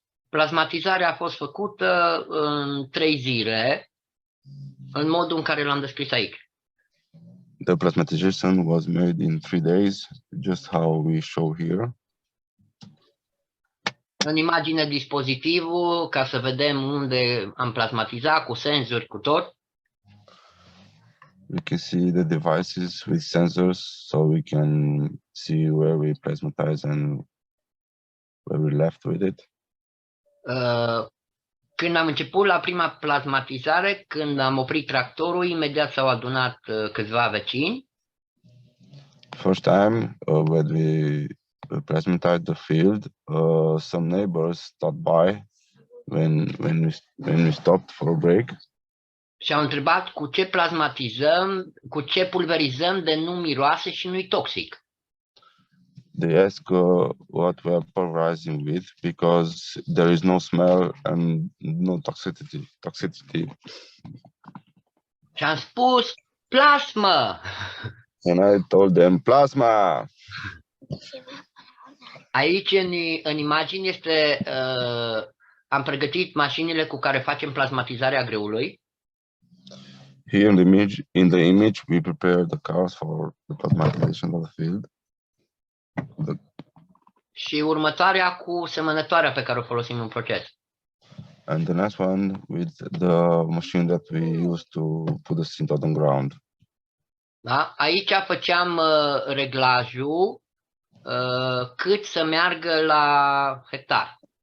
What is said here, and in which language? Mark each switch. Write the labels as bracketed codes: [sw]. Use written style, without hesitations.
[ro] Plasmatizarea a fost făcută în 3 zile, în modul în care l-am descris aici. [en] The plasmatization was made in 3 days, just how we show here. [ro] În imagine dispozitivul, ca să vedem unde am plasmatizat, cu senzori, cu tot. [en] We can see the devices with sensors, so we can see where we plasmatize and where we left with it. [ro] Când am început la prima plasmatizare, când am oprit tractorul, imediat s-au adunat câțiva vecini. [en] First time when we plasmatized the field, some neighbors stopped by when we stopped for a break. [ro] Și au întrebat cu ce plasmatizăm, cu ce pulverizăm de nu miroase și nu-i toxic. [en] They ask what we are pulverizing with because there is no smell and no toxicity. [ro] Și am spus, plasmă! [en] And I told them, plasma. [ro] Aici în imagine este, am pregătit mașinile cu care facem plasmatizarea greului. [en] Here in the image, we prepare the cars for the plasmatization of the field. [ro] Și următoarea cu semănătoarea pe care o folosim în proces. [en] And the next one with the machine that we use to put the seed on the ground. [ro] Da? Aici făceam reglajul cât să meargă la hectar.